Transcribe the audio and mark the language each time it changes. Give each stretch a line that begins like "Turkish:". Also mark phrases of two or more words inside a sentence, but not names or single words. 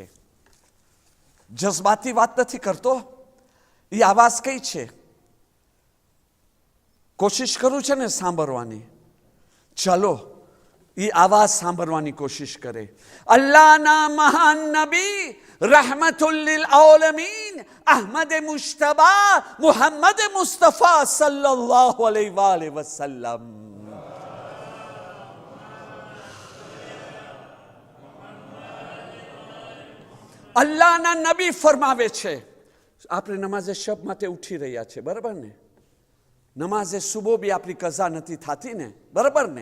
Gujarati: જજ્બાતી વાત નથી કરતો. એ આવાજ કઈ છે? કોશિશ કરું છે ને સાંભળવાની. ચલો એ આવાજ સાંભળવાની કોશિશ કરે. અલ્લાહના મહાન નબી
Arabic: رحمة للعالمين
Gujarati: अहमद मुश्तबा मोहम्मद मुस्तफ़ा
Arabic: صلى الله عليه وسلم.
Gujarati: અલ્લાહના નબી ફરમાવે છે. આપણે નમાઝે શબ માટે ઉઠી રહ્યા છે, બરાબર ને? નમાઝે સુબહ બી આપણી કઝા નથી થતી ને, બરાબર ને?